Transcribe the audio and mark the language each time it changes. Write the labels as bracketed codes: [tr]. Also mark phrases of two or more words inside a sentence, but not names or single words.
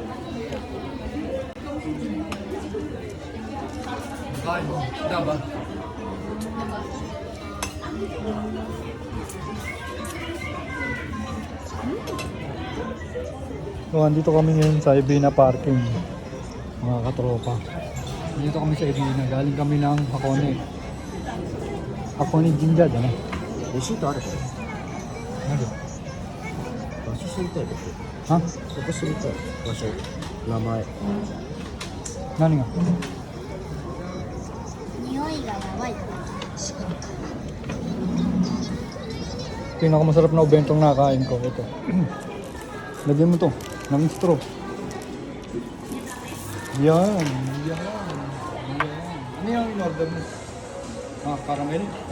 [tl] Ay, dapat. So, andito kami ngayon sa Ibina Parking, mga katropa. Dito kami sa Ibina, galing kami ng Hakone. Hakone Jinja, ano? [ja] レシートあるし、 [tl] Ano? [ja] 場所知りたいです。 [tl] Ha? [ja] そこ知りたい。場所、名前。 [tl] Nani nga? [ja] 匂いがやばい。 [tl] Pinakamasarap na ubentong nakain ko. Ito. Lagyan mo to ng straw. Yan. Yan. Ano yung in-order mo? Ah, caramel?